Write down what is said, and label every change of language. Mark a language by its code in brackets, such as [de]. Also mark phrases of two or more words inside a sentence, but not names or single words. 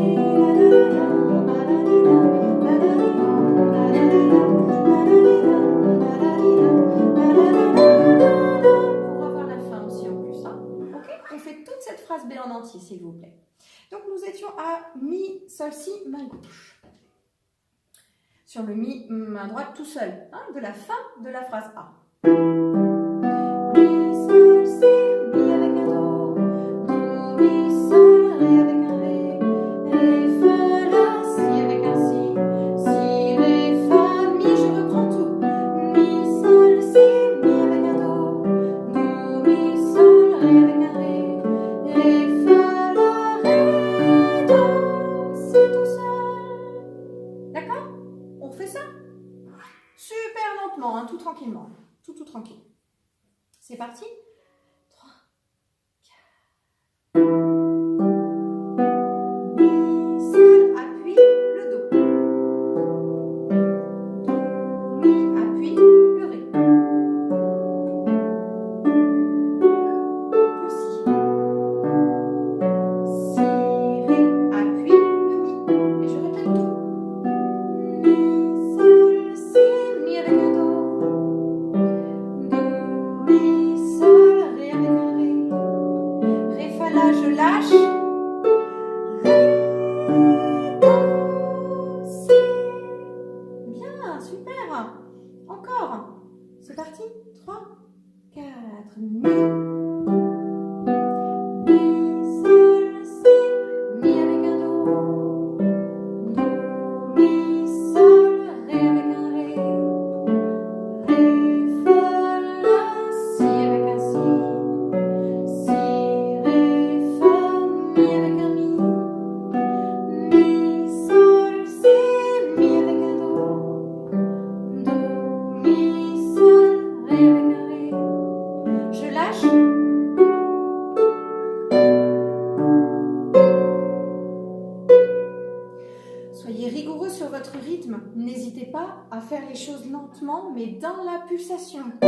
[fr] Pour avoir la fin aussi en plus. Hein. Ok? On fait toute cette phrase B en entier, s'il vous plaît. Donc, nous étions à mi, sol, si, main gauche. Sur le mi, main droite tout seul. Hein, de la fin de la phrase A. Mi, sol, si, mi avec un do. Do, mi, sol, ré avec un ré. Ré, fa, la, si avec un si. Si, ré, fa, mi, je reprends tout. Mi, sol, si, mi avec un do. Do, mi, sol, ré avec un ré. Ré, fa, la, ré, do, si tout seul. D'accord? On fait ça? Super lentement, hein, tout tranquillement. Tout tranquille. C'est parti? 3, 4. Mi, sol, appuie le do. Do, mi, appuie le ré. Le si. Si, ré, appuie le mi. Et je répète tout. Mi, sol, si, mi avec un do. Do, mi, sol, ré avec un ré. Ré, fa, la, je lâche. Ré, do, si. Bien, super. Encore. C'est parti. 3, 4. Mi, sol, si, mi avec un do. Do, mi, sol, ré avec un ré. Ré, fa, la, si avec un si. Si, ré, fa, mi avec un mi. Mi, sol, si, mi avec un do. Do, mi, sol, ré avec un ré. Je lâche. Soyez rigoureux sur votre rythme. N'hésitez pas à faire les choses lentement, mais dans la pulsation.